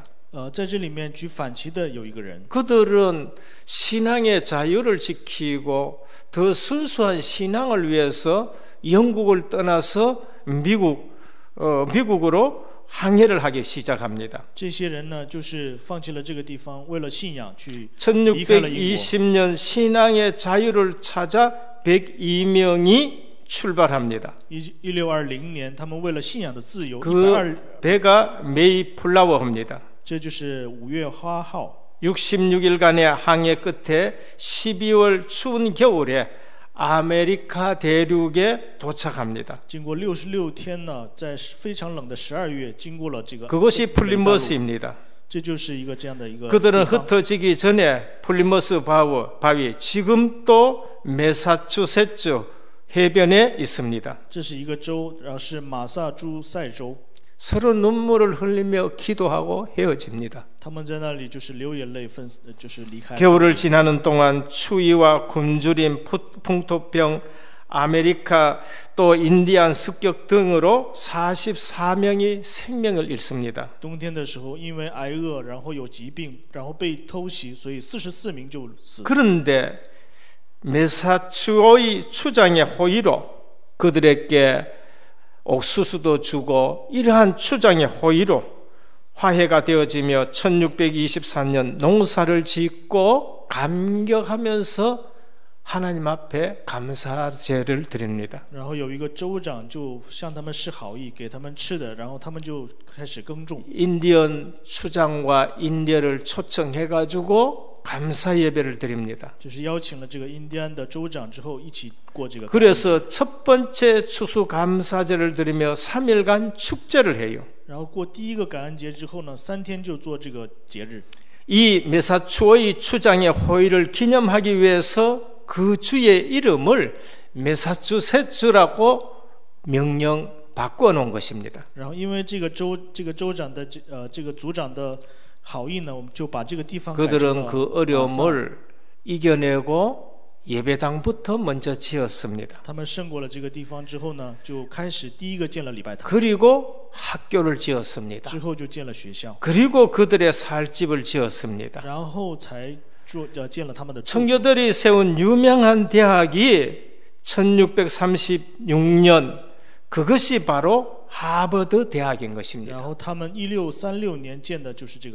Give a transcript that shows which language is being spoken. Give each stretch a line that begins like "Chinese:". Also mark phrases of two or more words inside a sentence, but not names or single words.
Chinese: 在这里面举反旗的有一个人，
Korean: 그들은 신앙의 자유를 지키고 더 순수한 신앙을 위해서 영국을 떠나서 미국으로 항해를 하기 시작합니다.
Chinese: 这些人呢就是放弃了这个地方，为了信仰去离开了英国。
Korean: 1620년 신앙의 자유를 찾아 102명이 출발합니다.
Chinese: 1620 年，他们为了信仰的自由，
Korean: 그 배가 메이플라워입니다.
Chinese: 这就是5月花号。
Korean: 66일간의 항해 끝에 12월 추운 겨울에 아메리카 대륙에 도착합니다.
Chinese: 经过66天呢，在非常冷的12月，经过了这个
Korean: 그것이 플리머스입니다.
Chinese: 这就是一个这样的一个
Korean: 그들은
Chinese: 地方。
Korean: 흩어지기 전에 플리머스 바위 지금도 매사추세츠 해변에 있습니다.
Chinese: 这是一个州，然后是马萨诸塞州。
Korean: 서로 눈물을 흘리며 기도하고 헤어집니다.
Chinese: 他们在那里就是流眼泪就是离开。
Korean: 겨울을 지나는 동안 추위와 굶주림, 풍토병, 아메리카 또 인디안 습격 등으로 44명이 생명을 잃습니다.
Chinese: 冬天的时候，因为挨饿，然后有疾病，然后被偷袭，所以44名就死。
Korean: 그런데 메사추어의 추장의 호의로 그들에게 옥수수도 주고 이러한 추장의 호의로 화해가 되어지며 1624년 농사를 짓고 감격하면서 하나님 앞에 감사제를 드립니다.
Chinese: 然后有一个州长就向他们施好意，给他们吃的，然后他们就开始耕种。
Korean: 인디언 추장과 인디언을 초청해 가지고 감사 예배를 드립니다.
Chinese: 就是邀请了这个印第安的州长之后，一起过这个。
Korean: 그래서 첫 번째 추수 감사제를 드리며 3일간 축제를 해요.
Chinese: 然后过第一个感恩节之后呢，3天就做这个节日。
Korean: 이 메사추어의 추장의 호의를 기념하기 위해서 그 주의 이름을 메사추세츠라고 명령 바꿔 놓은 것입니다.
Chinese: 然后因为这个州长的这个族长的好意呢，我们就把这个地方改成了
Korean: 그들은 그 어려움을 이겨내고 예배당부터 먼저 지었습니다.
Chinese: 他们胜过了这个地方之后呢，就开始第一个建了礼拜堂，
Korean: 그리고 학교를 지었습니다.
Chinese: 之后就建了学校，
Korean: 그리고 그들의 살 집을 지었습니다.
Chinese: 然后才建了他们的住所。
Korean: 청교들이 세운 유명한 대학이 1636년 그것이 바로 하버드 대학인
Chinese: 然
Korean: 것입니다.
Chinese: 后他们1636年建的就是这个哈